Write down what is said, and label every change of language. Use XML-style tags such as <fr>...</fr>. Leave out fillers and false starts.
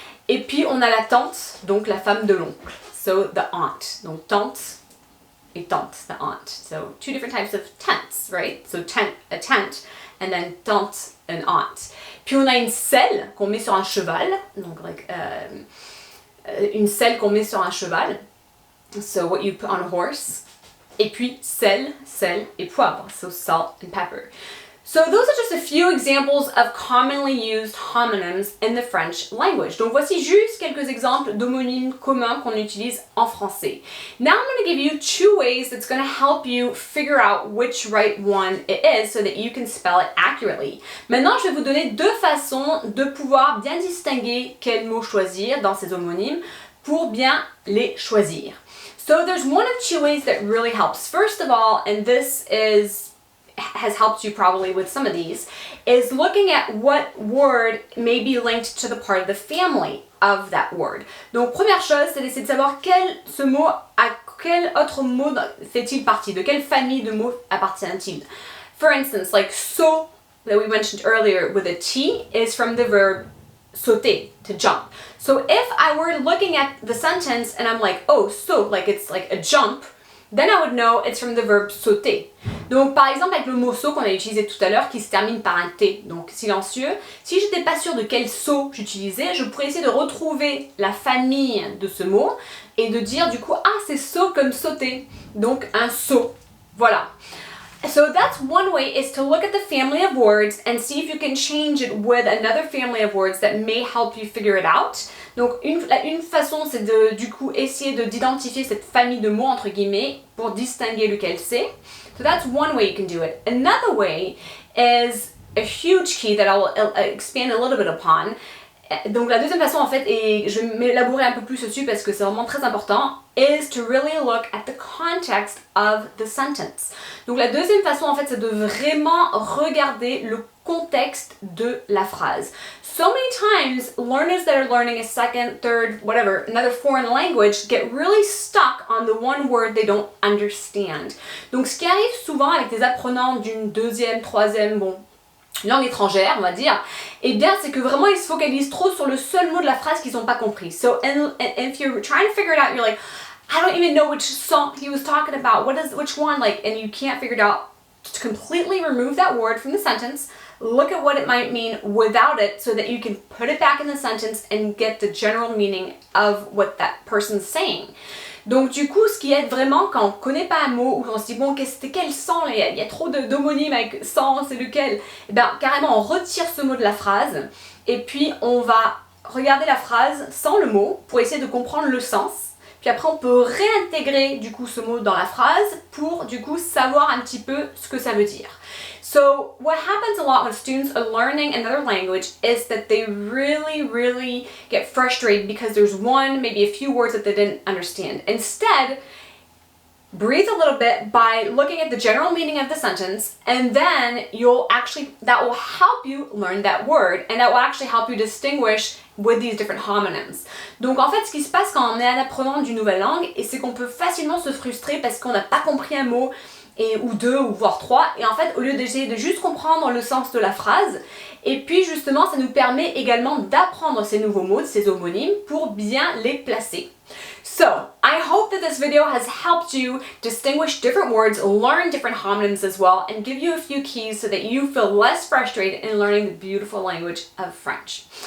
<fr>Et puis, on a la tante, donc la femme de l'oncle,</fr> <en>so the aunt.</en> <fr>Donc, tante et tante,</fr> <en>the aunt. So, two different types of tents, right? So, a tent, and then tante, an aunt.</en> <fr>Puis, on a une selle qu'on met sur un cheval, donc like, une selle qu'on met sur un cheval.</fr> <en>So, what you put on a horse.</en> <fr>Et puis sel et poivre,</fr> <en>so salt and pepper. So those are just a few examples of commonly used homonyms in the French language.</en> <fr>Donc voici juste quelques exemples d'homonymes communs qu'on utilise en français.</fr> <en>Now I'm going to give you two ways that's going to help you figure out which right one it is so that you can spell it accurately.</en> <fr>Maintenant, je vais vous donner deux façons de pouvoir bien distinguer quel mot choisir dans ces homonymes pour bien les choisir.</fr> <en>So there's one of two ways that really helps. First of all, and this has helped you probably with some of these, is looking at what word may be linked to the part of the family of that word.</en> <fr>Donc première chose, c'est d'essayer de savoir ce mot, à quel autre mot fait-il partie, de quelle famille de mots appartient-il.</fr> <en>For instance, like so that we mentioned earlier with a T is from the verb sauter, to jump. So if I were looking at the sentence and I'm like, oh, so, like it's like a jump, then I would know it's from the verb sauter.</en> <fr>Donc par exemple avec le mot saut qu'on a utilisé tout à l'heure qui se termine par un T, donc silencieux, si j'étais pas sûre de quel saut j'utilisais, je pourrais essayer de retrouver la famille de ce mot et de dire du coup ah c'est saut comme sauter, donc un saut, voilà.</fr> <en>So that's one way, is to look at the family of words and see if you can change it with another family of words that may help you figure it out.</en> <fr>Donc une façon c'est de du coup essayer d'identifier cette famille de mots entre guillemets pour distinguer lequel c'est.</fr> <en>So that's one way you can do it. Another way is a huge key that I will expand a little bit upon.</en> <fr>Donc la deuxième façon en fait, et je vais m'élaborer un peu plus dessus parce que c'est vraiment très important,</fr> <en>is to really look at the context of the sentence.</en> <fr>Donc la deuxième façon en fait c'est de vraiment regarder le contexte de la phrase.</fr> <en>So many times learners that are learning a second, third, whatever, another foreign language get really stuck on the one word they don't understand.</en> <fr>Donc ce qui arrive souvent avec des apprenants d'une deuxième, troisième, langue étrangère, on va dire, eh bien, c'est que vraiment ils se focalisent trop sur le seul mot de la phrase qu'ils n'ont pas compris.</fr> <en>So, and if you're trying to figure it out, you're like, I don't even know which song he was talking about. Which one? Like, and you can't figure it out. To completely remove that word from the sentence, look at what it might mean without it so that you can put it back in the sentence and get the general meaning of what that person's saying.</en> <fr>Donc du coup, ce qui aide vraiment quand on connaît pas un mot ou quand on se dit bon, c'était quel sang, il y a trop d'homonymes avec sang, c'est lequel, et bien carrément on retire ce mot de la phrase et puis on va regarder la phrase sans le mot pour essayer de comprendre le sens. Puis après on peut réintégrer du coup ce mot dans la phrase pour du coup savoir un petit peu ce que ça veut dire.</fr> <en>So what happens a lot when students are learning another language is that they really get frustrated because there's one, maybe a few words that they didn't understand. Instead, breathe a little bit by looking at the general meaning of the sentence, and then that will help you learn that word, and that will actually help you distinguish with these different homonyms.</en> <fr>Donc en fait, ce qui se passe quand on est un apprenant d'une nouvelle langue, c'est qu'on peut facilement se frustrer parce qu'on n'a pas compris un mot, ou deux, ou voire trois, et en fait, au lieu d'essayer de juste comprendre le sens de la phrase, et puis justement, ça nous permet également d'apprendre ces nouveaux mots, ces homonymes, pour bien les placer.</fr> <en>So, I hope that this video has helped you distinguish different words, learn different homonyms as well, and give you a few keys so that you feel less frustrated in learning the beautiful language of French.</en>